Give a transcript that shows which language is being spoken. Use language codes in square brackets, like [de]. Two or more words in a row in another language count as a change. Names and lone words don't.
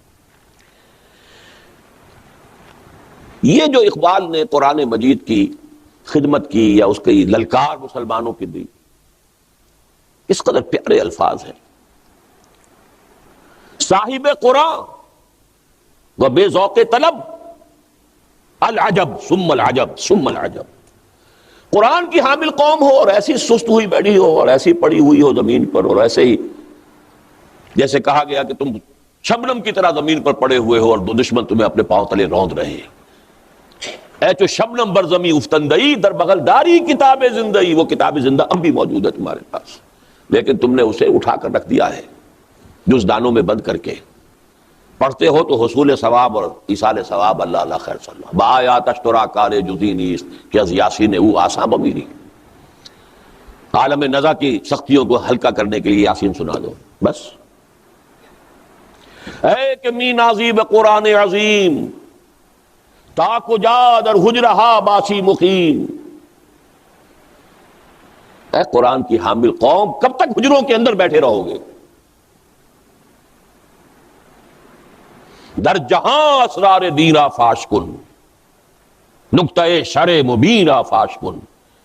[ur] یہ جو اقبال نے قرآن مجید کی خدمت کی یا اس کی للکار مسلمانوں کی دی، اس قدر پیارے الفاظ ہیں. [fa] صاحب قرآن و بے ذوق طلب، [ar] العجب ثم العجب ثم العجب. [ur] قرآن کی حامل قوم ہو اور ایسی سست ہوئی بیٹھی ہو اور ایسی پڑی ہوئی ہو زمین پر، اور ایسے ہی جیسے کہا گیا کہ تم شبنم کی طرح زمین پر پڑے ہوئے ہو اور دشمن تمہیں اپنے پاؤں تلے روند رہے ہیں. [fa] اے چو شبنم بر زمیں افتندئی، در بغل داری کتاب زندئی. [ur] وہ کتاب زندہ اب بھی موجود ہے تمہارے پاس، لیکن تم نے اسے اٹھا کر رکھ دیا ہے جز دانوں میں بند کر کے. پڑھتے ہو تو حصول ثواب اور ایصال ثواب اللہ اللہ خیر صلی اللہ [fa] بآیات اشترا کار جزی نیست کہ از یاسین او آسان بمیری. [ur] عالم نزا کی سختیوں کو ہلکا کرنے کے لیے یاسین سنا دو بس. [fa] اے کہ می نازی بقرآن عظیم، تا کجا در حجرہا باسی مقیم. [ur] اے قرآن کی حامل قوم، کب تک حجروں کے اندر بیٹھے رہو گے؟ [fa] در جہاں اسرار دیرا فاش کن، نقطۂ شرع مبینہ فاش کن.